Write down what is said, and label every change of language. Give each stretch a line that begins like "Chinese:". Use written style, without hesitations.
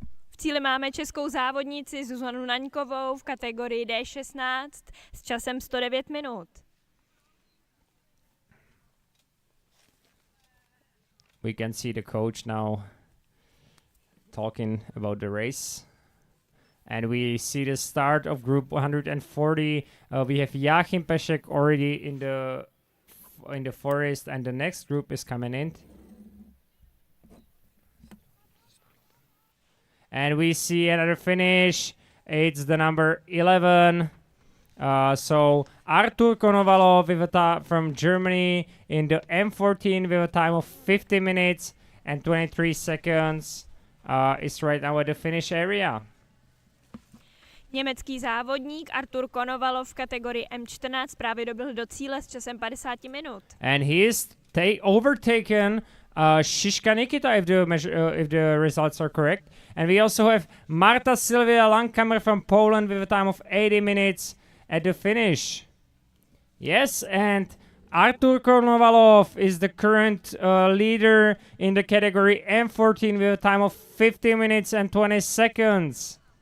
Czech: V cíli máme českou závodnici Zuzanu Naňkovou v kategorii D16 s časem 109 minut.
English: We can see the coach now talking about the race. And we see the start of group 140. We have Joachim Pešek already in the forest, and the next group is coming in. And we see another finish. It's the number 11. So Artur Konovalov from Germany in the M14 with a time of 50 minutes and 23 seconds is right now at the finish area.
Czech: Německý závodník Artur Konovalov v kategorii M14 právě doběhl do cíle s časem 50 minut.
English: And he is overtaken Šiška Nikita if the results are correct. And we also have Marta Silvia Langkammer from Poland with a time of 80 minutes at the finish. Yes, and Artur Konovalov is the current leader in the category M14 with a time of 50 minutes and 20 seconds.